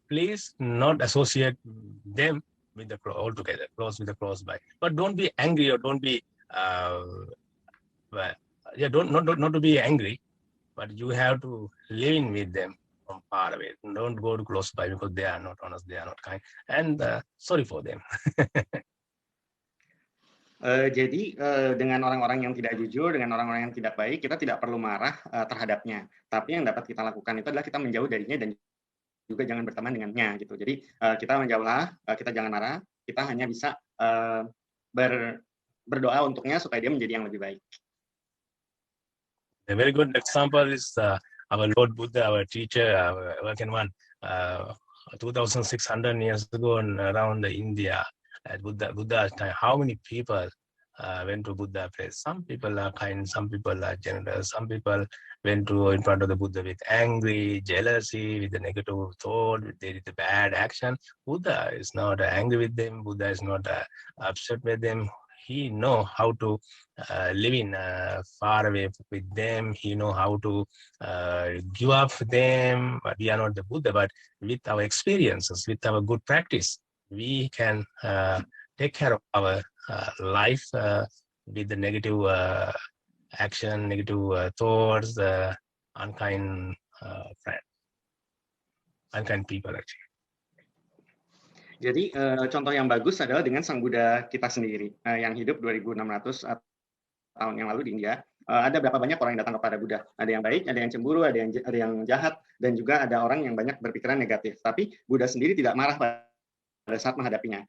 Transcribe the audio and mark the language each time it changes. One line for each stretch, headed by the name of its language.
English: Please not associate them with the altogether, close with the close by. But don't be angry or don't be not to be angry, but you have to live in with them from far away. Don't go to close by because they are not honest, they are not kind, and sorry for them.
Indonesian: Jadi dengan orang-orang yang tidak jujur, dengan orang-orang yang tidak baik, kita tidak perlu marah terhadapnya. Tapi yang dapat kita lakukan itu adalah kita menjauh darinya dan juga jangan berteman dengannya gitu. Jadi kita menjauhlah, kita jangan marah, kita hanya bisa berdoa untuknya supaya dia menjadi yang lebih baik.
English: A very good example is our Lord Buddha, our teacher, our awakened one, 2,600 years ago around India. At Buddha's time, how many people went to Buddha place? Some people are kind, some people are generous, some people went to in front of the Buddha with angry, jealousy, with the negative thought, they did the bad action. Buddha is not angry with them. Buddha is not upset with them. He know how to live in far away with them. He know how to give up them. But we are not the Buddha. But with our experiences, with our good practice, we can take care of our life with the negative action, negative thoughts, unkind friends, unkind people actually.
Indonesian: Jadi contoh yang bagus adalah dengan Sang Buddha kita sendiri yang hidup 2.600 tahun yang lalu di India. ada berapa banyak orang yang datang kepada Buddha. Ada yang baik, ada yang cemburu, ada yang jahat, dan juga ada orang yang banyak berpikiran negatif. Tapi Buddha sendiri tidak marah pada saat menghadapinya.